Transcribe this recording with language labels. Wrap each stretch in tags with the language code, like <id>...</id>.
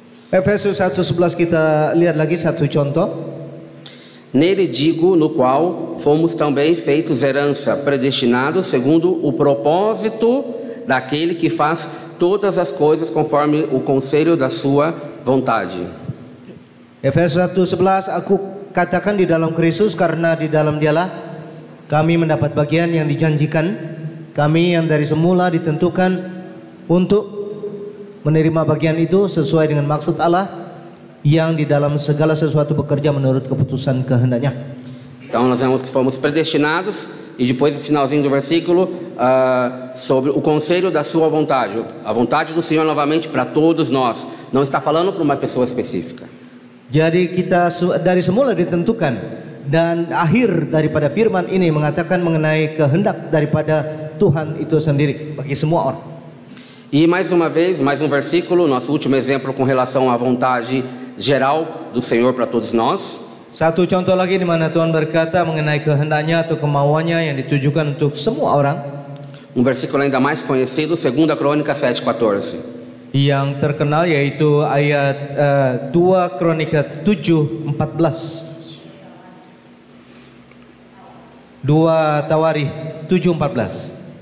<id>Efésios 1:11 kita lihat lagi satu contoh.</id> <pt>Nele digo, no qual fomos também feitos herança, predestinados segundo o propósito daquele que faz todas as coisas conforme o conselho da sua vontade.</pt> <id>Efesus 1:11, aku katakan di dalam Kristus, karena di dalam Dialah kami mendapat bagian yang dijanjikan, kami yang dari semula ditentukan untuk menerima bagian itu sesuai dengan maksud Allah yang di dalam segala sesuatu bekerja menurut keputusan kehendaknya.</id> <pt>Então nós vemos que fomos predestinados, e depois no finalzinho do versículo sobre o conselho da sua vontade, a vontade do Senhor novamente para todos nós. Não está falando para uma pessoa específica.</pt> <id>Jadi kita dari semula ditentukan, dan akhir daripada firman ini mengatakan mengenai kehendak daripada Tuhan itu sendiri bagi semua orang.</id> <pt>E mais uma vez, mais um versículo, nosso último exemplo com relação à vontade geral do Senhor para todos nós.</pt> <id>Satu contoh lagi di mana Tuhan berkata mengenai kehendaknya atau kemauannya yang ditujukan untuk semua orang.</id> <pt>Um versículo ainda mais conhecido, 2 Crônicas 7:14.</pt> <id>Yang terkenal yaitu ayat 2 Kronika 7:14. 2 Tawarikh 7:14.</id>